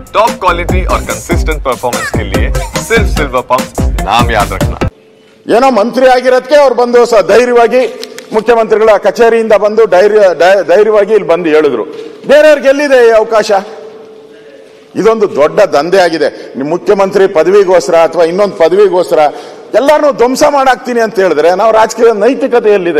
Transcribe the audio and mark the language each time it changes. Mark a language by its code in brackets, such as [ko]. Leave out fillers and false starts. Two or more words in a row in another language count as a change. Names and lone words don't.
[en] top quality [hi] और [en] consistent performance [hi] के लिए सिर्फ सिल्वर पंप नाम याद रखना। [kn] ಏನೋ ಮಂತ್ರಿ ಆಗಿರೋದಕ್ಕೆ ಅವ್ರು ಬಂದು ಧೈರ್ಯವಾಗಿ ಮುಖ್ಯಮಂತ್ರಿಗಳ ಕಚೇರಿಯಿಂದ ಬಂದು ಧೈರ್ಯವಾಗಿ ಇಲ್ಲಿ ಬಂದು ಹೇಳಿದ್ರು. ಬೇರೆಯವ್ರಿಗೆ ಎಲ್ಲಿದೆ ಈ ಅವಕಾಶ? ಇದೊಂದು ದೊಡ್ಡ ದಂಧೆ ಆಗಿದೆ. ಮುಖ್ಯಮಂತ್ರಿ ಪದವಿಗೋಸ್ಕರ ಅಥವಾ ಇನ್ನೊಂದು ಪದವಿಗೋಸ್ಕರ ಎಲ್ಲಾರನ್ನೂ ಧ್ವಂಸ ಮಾಡಾಕ್ತೀನಿ ಅಂತ ಹೇಳಿದ್ರೆ ನಾವು ರಾಜಕೀಯ ನೈತಿಕತೆ ಎಲ್ಲಿದೆ?